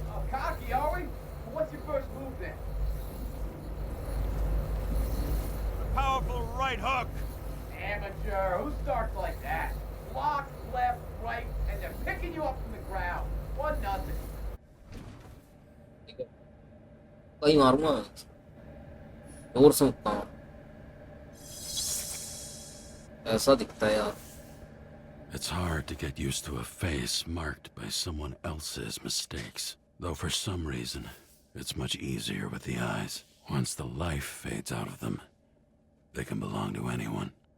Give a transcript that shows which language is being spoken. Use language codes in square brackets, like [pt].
[en] Cocky, are we? Well, what's your first move then? The powerful right hook. Amateur. Who starts like that? Block, left, right, and they're picking you up from the ground. 1-0. [hi] कहीं मारूंगा मैं, जोर से मुक्का मारूं। ऐसा दिखता है यार। [en] It's hard to get used to a face marked by someone else's mistakes. Though for some reason, it's much easier with the eyes. Once the life fades out of them, they can belong to anyone.